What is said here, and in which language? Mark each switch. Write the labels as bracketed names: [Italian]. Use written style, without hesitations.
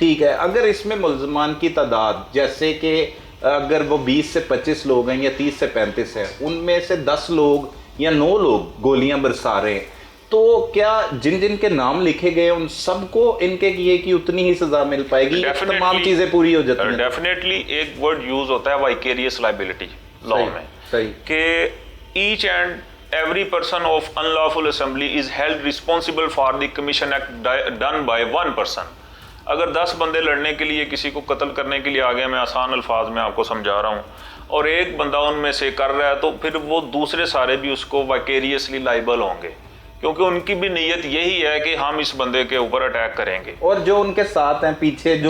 [Hindi] ठीक है, अगर इसमें मुल्जमान की तादाद जैसे कि अगर वो 20 से 25 लोग हैं या 30 से 35 हैं, उनमें से 10 लोग या 9 लोग गोलियां बरसा रहे हैं, तो क्या जिन जिन के नाम लिखे गए उन सबको इनके किए की उतनी ही सजा मिल पाएगी? तमाम चीजें पूरी हो जाती हैं। डेफिनेटली एक वर्ड यूज होता है वाइकेरियस लायबिलिटी लॉ में, सही, [English] कि each and every person of unlawful assembly is held responsible for the commission act done by one person। [Hindi] अगर 10 बंदे लड़ने के लिए किसी को कत्ल करने के लिए आ गए, मैं आसान अल्फाज में आपको समझा रहा हूँ, और एक बंदा उनमें से कर रहा है, तो फिर वो दूसरे सारे भी उसको वाइकेरियसली लाइबल होंगे, क्योंकि उनकी भी नीयत यही है कि हम इस बंदे के ऊपर अटैक करेंगे। और जो उनके साथ हैं पीछे जो